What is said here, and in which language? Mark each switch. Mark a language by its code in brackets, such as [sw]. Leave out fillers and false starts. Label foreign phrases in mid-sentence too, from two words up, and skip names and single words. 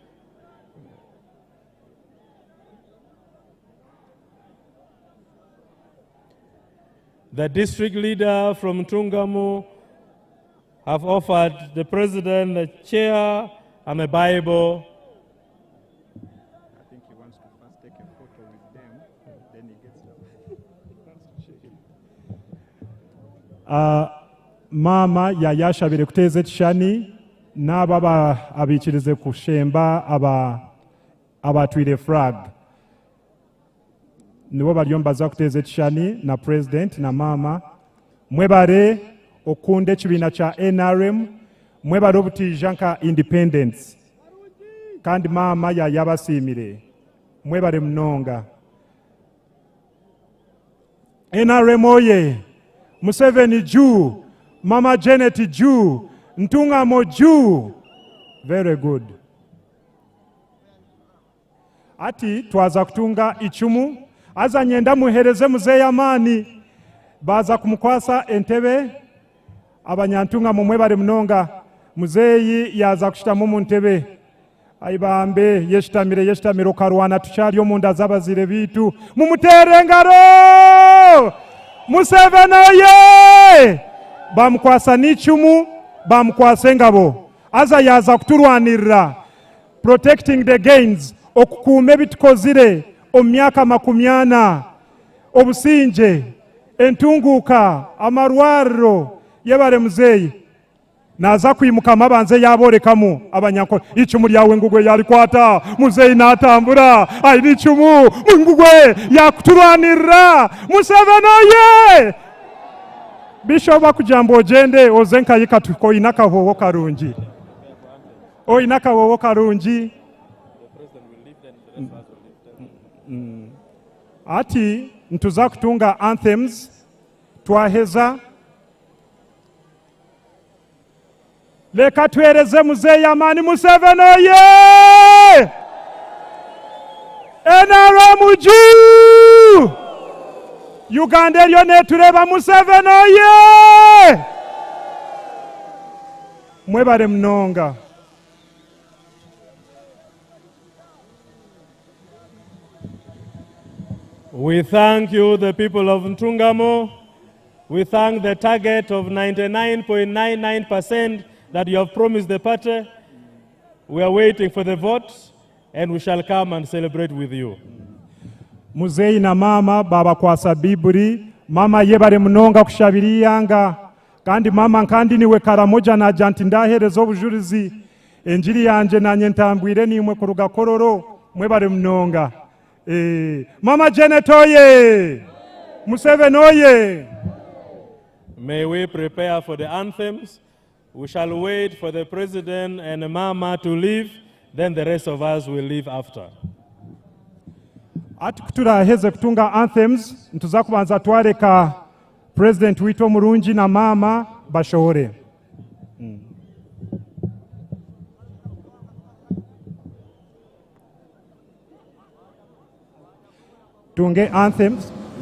[en] The district leader from Ntungamo have offered the president a chair and a Bible. [nyn] Mama yayashabire kuteza ekishani n'aba abikirize kushemba abatwire flag nibo bariyo mbaza kuteza ekishani na president na mama. Mwebare okunde ekibiina kya NRM, mwebare obutija nka independence kandi mama yayabasiimire mwebare munonga. NRM oye! [sw] Museveni juu, Mama Janet juu, Ntungamo juu. [en] Very good. [nyn] Ati twaza kutunga ichumu, aza nyenda muhereze muzeeyi amaani. Baza kumukwasa entebe, abanyantungamo mwebale munonga. Muzeeyi yaza kushitamu mu ntebe. Aibambe yeshitamire okarwana tukyali omunda z'abazire bitu. Mumutere engaro! Museveni oye! Bamukwasa n'icumu, bamukwasa engabo. Aza yaza kuturwanirira. [en] Protecting the gains. [nyn] Okukuuma ebitukozire omu myaka 40. Obusinge, entunguuka, amarwariro. Yebale muzeeyi. Naza kwimukamu abanze yaborekamu abanyankole. Icumu lyawe ngugwe yalikwata. Muzeeyi n'atambura. Ayina icumu. Ngugwe yakuturwanirira. Museveni oye! Bishoba kujambo ogende ozenka yikatuko oyina kahoho karungi. Oyina kahoho karungi. Ati ntuza kutunga anthems twaheza. Leka tuhereze muzeeyi amaani. Museveni oye! [sw] NRM juu! [nyn] Uganda eriyo netureba. Museveni oye! Mwebale munonga. [en] We thank you, the people of Ntungamo. We thank the target of 99.99% that you have promised the party. We are waiting for the votes, and we shall come and celebrate with you. [nyn] Muzeeyi na mama baba kwasa biburi. Mama yebale munonga kushabiriyanga. Kandi mama nkandi niwe karamoja na janti ndahereza obujulizi. Enjiri yanje nanye ntambwire nimwe ku rugakororo. Mwebale munonga. Mama Janet oye! Museveni oye! [en] May we prepare for the anthems. We shall wait for the president and mama to leave, then the rest of us will leave after. [nyn] Ati kuturaheze kutunga anthems, ntuza kubanza twareka president wito murungi na mama bashore. Tunge anthems.